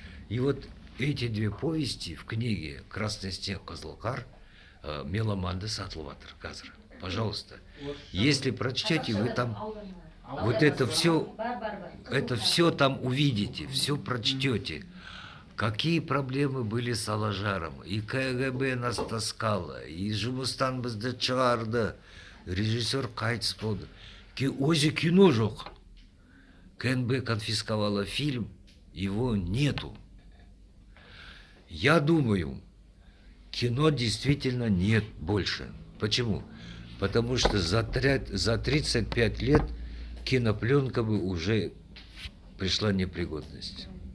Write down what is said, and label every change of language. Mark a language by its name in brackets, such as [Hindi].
[Russian] И вот эти две повести в книге «Красный снег», «Кызылқар», «Меломанды» [Kazakh] сатылып жатыр қазір. [Russian] Пожалуйста. Если прочтете, вы там вот это все там увидите, все прочтете. Какие проблемы были с Алажаром. И КГБ нас таскало, и [Kazakh] жұмыстан бізді шығарды. Режиссер қайтыс болды. Өзі кино жоқ. [Russian] КНБ конфисковала фильм, его нету. Я думаю, кино действительно нет больше. Почему? Потому что за 35 лет кинопленка бы уже пришла непригодность.